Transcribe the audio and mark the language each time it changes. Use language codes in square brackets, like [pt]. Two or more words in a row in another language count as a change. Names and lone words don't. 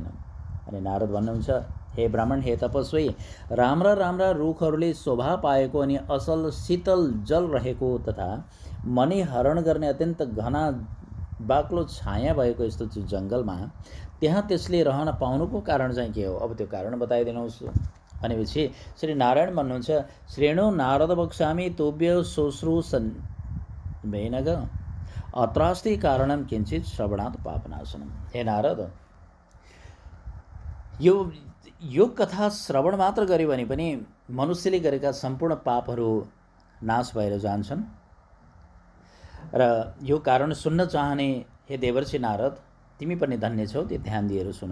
[ne] अनि नारद भन्नुहुन्छ हे ब्राह्मण, हे तपस्वी, राम्रा राम्रा रुखहरूले शोभा पाएको अनि असल शीतल जल रहेको तथा मनै हरण गर्ने अत्यन्त घना बाक्लो छाया भएको यस्तो जङ्गलमा त्यहाँ त्यसले रहन पाउनुको कारण चाहिँ के हो? अब त्यो कारण बताइदिनुहोस् भनेपछि श्री नारायण भन्नुहुन्छ [sa] श्रेणु नारद वक्ष्यामि तुभ्य शुश्रूषन् भेनग अत्रास्ति कारणम किञ्चित श्रवणात् पापनाशनम। [ne] हे नारद, यो कथा श्रवण मात्र गर्यो भने पनि मनुष्यले गरेका सम्पूर्ण पापहरू नाश भएर जान्छन् र यो कारण सुन्न चाहने हे देवर्षि नारद, तिमी पनि धन्य छौ, त्यो ध्यान दिएर सुन।